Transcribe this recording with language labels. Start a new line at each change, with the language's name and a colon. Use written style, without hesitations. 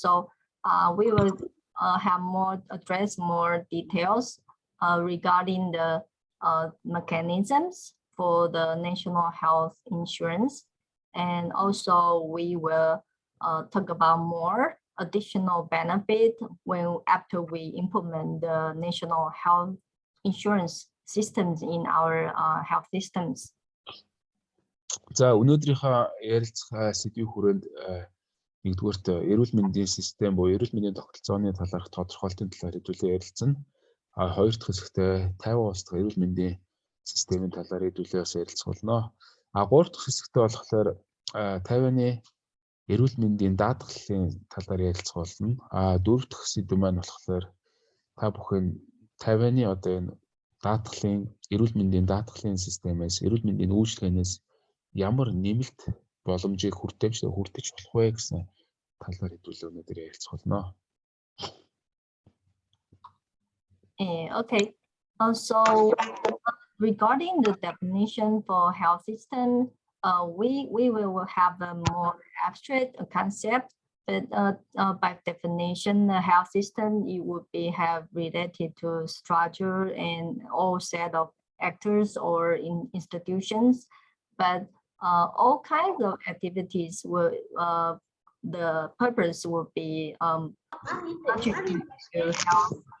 English: So we will address more details regarding the mechanisms for the national health insurance. And also we will talk about more additional benefit after we implement the national health insurance systems in our health systems.
Mongolian: За өнөөдрийнхөө ярилцах сэдвийн хүрээнд нэгдүгээрт эрүүл мэндийн систем буюу эрүүл мэндийн тогтолцооны талаарх тодорхойлтын талаар хэдүүлээ ярилцсан. Хоёр дахь хэсэгтээ Тайван улс дахь эрүүл мэндийн системийн талаар хэдүүлээ бас ярилцах болно. Гурав дахь хэсэгтээ болохоор Тайваны эрүүл мэндийн даатгалын талаар ярилцах болно. Дөрөв дахь сэдв маань болохоор та бүхэн Тайваны одоо энэ даатгалын эрүүл мэндийн даатгалын системээс эрүүл мэндийн үйлчилгээнээс ямар нэмэлт боломжийг хүртэж болох вэ гэсэн талаар хэдүүлээ өнөөдөр ярилцах болно.
English: Okay. So regarding the definition for health system, we will have a more abstract concept, but by definition, the health system it would have related to structure and all set of actors or institutions, but all kinds of activities will the purpose will be contributing to health.